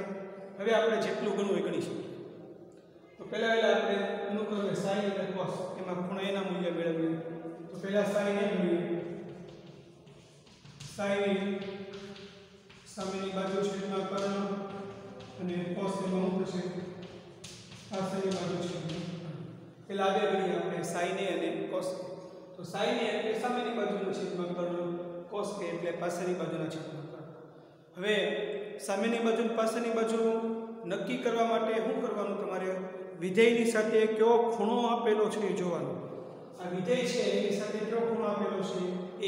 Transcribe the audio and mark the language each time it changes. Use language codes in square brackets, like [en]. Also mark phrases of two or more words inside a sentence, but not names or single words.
[gu] હવે આપણે જેટલું ગણવું એ ગણી શકીએ. તો પહેલા આપણે અનુક્રમે sin અને cos એમાં ખૂણા એના મૂલ્ય મેળવીએ. તો પહેલા sin એ મેળવીએ. sin એ સામેની બાજુ છેદમાં કર્ણ અને cos એમાં શું થશે? પાછળની બાજુ છેદમાં. પેલા બે ગણીએ આપણે sin a અને cos a. તો sin a એટલે સામેની બાજુનો છેદમાં કર્ણ, cos a એટલે પાછળની બાજુના છેદમાં કર્ણ. હવે સામેની બાજુ અને પાછળની બાજુ નક્કી કરવા માટે શું કરવાનું? તમારે વિધેયની સાથે કયો ખૂણો આપેલો છે એ જોવાનો. આ વિધેય છે એની સાથે કયો ખૂણો આપેલો છે? a.